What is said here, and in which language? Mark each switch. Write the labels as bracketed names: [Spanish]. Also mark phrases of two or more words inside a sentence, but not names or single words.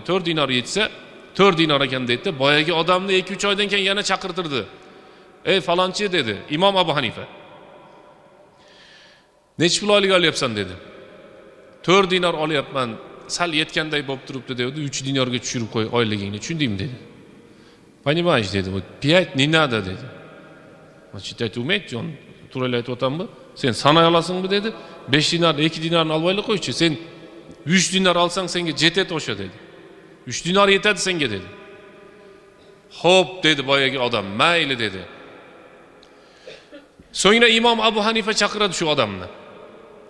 [Uzbek] 4 dinar yetsa, 4 dinar ekan dedi. Boyagi odamni 2-3 oydan keyin yana chaqirtirdi. Ey falonchi dedi. Imom Abu Hanifa. Nechta pul oylik olyapsan dedi. 4 dinar olyapman. Sal yetganday bo'lib turibdi dedi. 3 dinarga tushirib qo'y oyligingni, tushundingmi dedi. [Russian] Понимаешь dedi. 5 не надо dedi. Считать уметь он [Uzbek] to'g'ri aytayotganmi? Sen sanay olasingmi dedi. 5 dinar, 2 dinarni olmaylik qo'ychi. Sen 3 dinar olsang senga jetadi o'sha dedi. 3 dinar yetadi senga dedi. Xo'p dedi boyagi odam, mayli dedi. So'ngra Imom Abu Hanifa chaqiradi shu odamni.